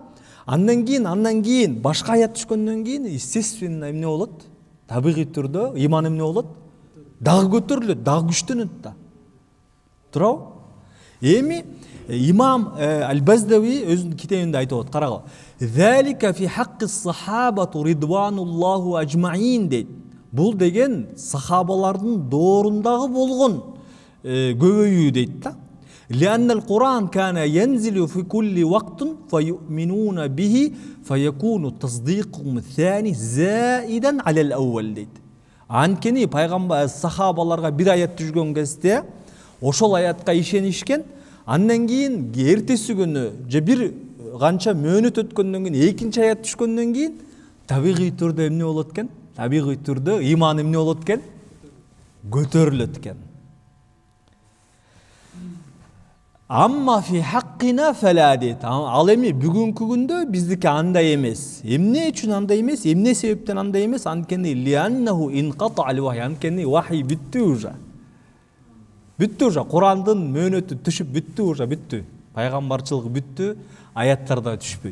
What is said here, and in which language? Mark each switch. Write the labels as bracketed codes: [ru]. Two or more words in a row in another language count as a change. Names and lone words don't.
[ky] Андан кийин башка аят түшкөндөн кийин естественно эмне болот? Табигый түрдө иман эмне болот? Дагы көтөрүлөт, дагы күчтөнөт да. Туурабы? Эми имам Ал-Баздави өзүнүн китебинде айтып атат, карагыла. [ar] ذلك في حق الصحابة رضوان الله أجمعين дейт. [ky] Бул деген сахабалардын доорундагы болгон көбөйүү дейт да. [ar] لأن القرآن كان ينزل في كل وقت فيؤمنون به فيكون تصديقهم الثاني زائدا على الأول дейт. [ky] Анткени пайгамбар сахабаларга бир аят түшкөн кезде ошол аятка ишенишкен. Андан кийин эртеси күнү же бир канча мөөнөт өткөндөн кийин экинчи аят түшкөндөн кийин табигый түрдө эмне болот экен? Табигый түрдө иман эмне болот экен? Көтөрүлөт экен. [ar] أما في حقنا فلا дейт. [ky] Ал эми бүгүнкү күндө биздики андай эмес. Эмне үчүн андай эмес? Эмне себептен андай эмес? Анткени [ar] لأنه انقطع الوحي. [ky] Анткени вахи бүттү уже. Бүттү уже. Курандын мөөнөтү түшүп бүттү уже, бүттү. Пайгамбарчылык бүттү, аяттар да түшпөйт.